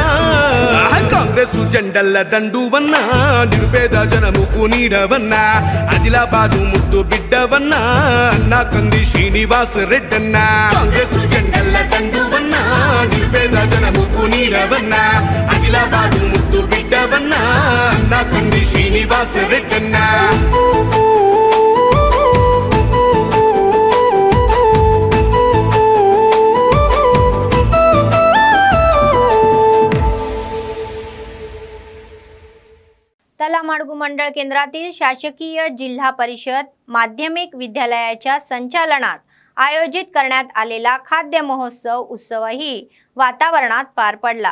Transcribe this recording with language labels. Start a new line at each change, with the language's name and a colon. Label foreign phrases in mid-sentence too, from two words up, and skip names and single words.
Telugu: కాంగ్రెస్ జెండల్ల దండువన్నా, నిరుపేద జనముకు నీడవన్నా, ఆదిలాబాదు ముద్దు బిడ్డవన్నా, అన్నా కంది శ్రీనివాస్ రెడ్డన్నా। కాంగ్రెస్ జెండల్ల దండువన్నా, నిరుపేద జనముకు నీడవన్నా, ఆదిలాబాదు ముద్దు బిడ్డవన్నా, అన్నా కంది శ్రీనివాస్ రెడ్డన్నా।
Marathi: तलामाडगू मंडळ केंद्रातील शासकीय जिल्हा परिषद माध्यमिक विद्यालयाच्या संचालनात आयोजित करण्यात आलेला खाद्य महोत्सव उत्सवही वातावरणात पार पडला।